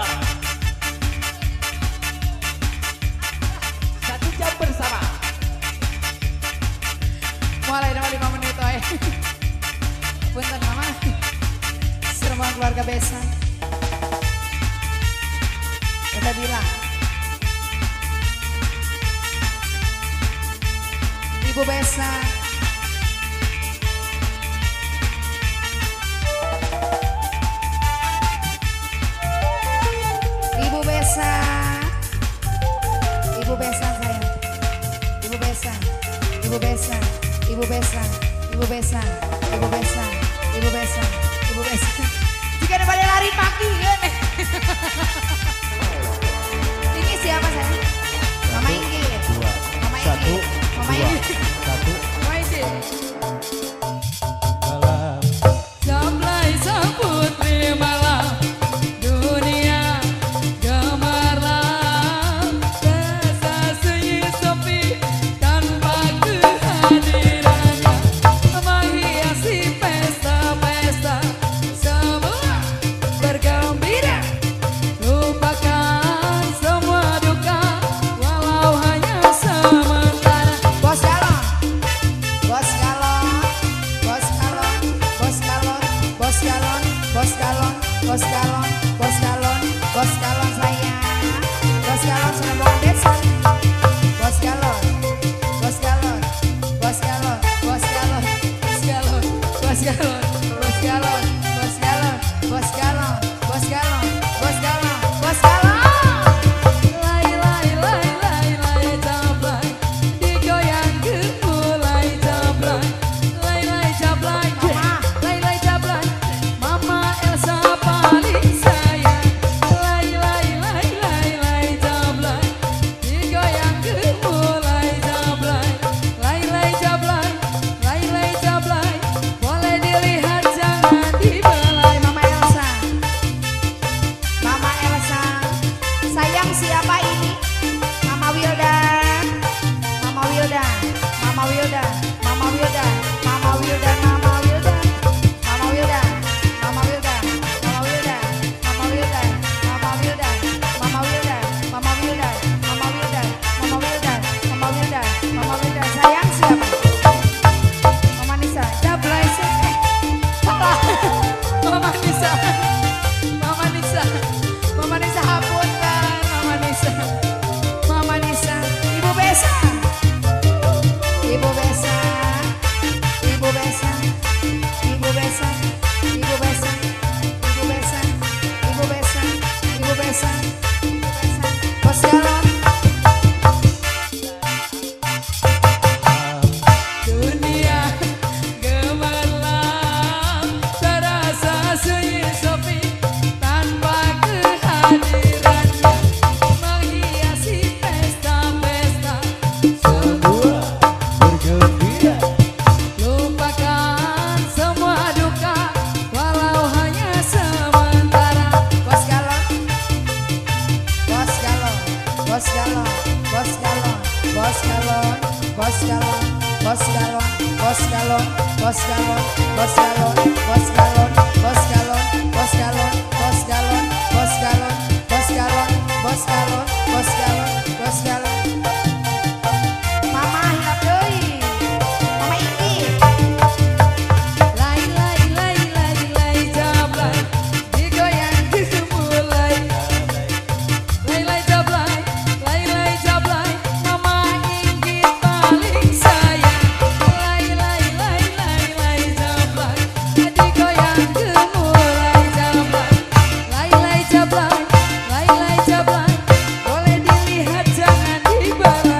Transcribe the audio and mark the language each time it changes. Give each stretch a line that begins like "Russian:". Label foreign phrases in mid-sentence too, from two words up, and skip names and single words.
Indonesian: 1 jam bersama. Mulai nama 5 menit oi. Punten mama. Semua keluarga besan. Udah bilang. Ibu besan. Ibu besan. Ibu besan sayang. Ibu besan. Ibu besan. Ibu besan. Ibu besan. Ibu besan. Ibu besan. Ibu besan. Jika ada pada lari pagi ya. Ini siapa sayang? Mama Inggi. Mama Inggi. Mama Inggi. Mama Inggi. Sampai sambut di malam dunia gemerlap, rasa sunyi sepi tanpa kehadirannya menghiasi pesta-pesta semua bergembira, lupakan semua duka walau hanya sementara. Bos galon, bos galon, bos galon, bos galon, bos galon, bos galon, bos galon, bos galon, bos galon sayang, bos galon sudah mau desa, bos galon, bos galon, bos galon, bos galon, bos galon, bos galon, bos galon, bos galon, bos galon, bos galon, bos galon, bos galon. Lai lai lai lai lai jablay, digoyang gemulai jablay, lai lai jablay, lai lai jablay, Mama Elsa paling sayang, lai lai lai lai lai jablay, digoyang gemulai jablay, lai lai jablay, lai lai jablay, boleh dilihat jangan dibelai. Mama Elsa, Mama Elsa, sayang siapa ini? Mama Wildan, Mama Wildan, Mama Wildan, Mama Wildan, Mama Wildan, Mama Wildan, Mama Wildan, Mama Wildan, Mama Wildan, Mama Wildan, Mama Wildan, Mama Wildan, Mama Wildan, Mama Wildan, Mama Wildan, Mama Wildan, Mama Wildan, sayang siapa? Mama Nisa, jablay salah. Mama Nisa, Mama Nisa, Mama Nisa hapunten, Mama Nisa, Mama Nisa, Ibu besan, Ibu besan, Ibu besan, Ibu besan, Ibu besan, Ibu besan, Ibu besan, Ibu besan, Ibu besan, bos galon. Dunia gemerlap, terasa sunyi sepi tanpa kehadirannya menghiasi pesta-pesta semua bergembira, lupakan semua duka walau hanya sementara. Bos galon, bos galon, bos galon, bos galon, bos galon, bos galon, bos galon, bos galon, bos galon, bos galon, bos galon, bos galon, bos galon, bos galon, bos galon, bos galon, bos galon, bos galon, bos galon. Mama
Sundanese: hilap deui.
Indonesian: Mama Inggi. Lai lai lai lai lai jablay, digoyang gemulai. Lai lai jablay, lai lai jablay, Mama Inggi paling sayang. Lai lai lai lai lai jablay, digoyang gemulai jablay. Lai lai jablay, lai lai jablay, boleh dilihat jangan dibelai.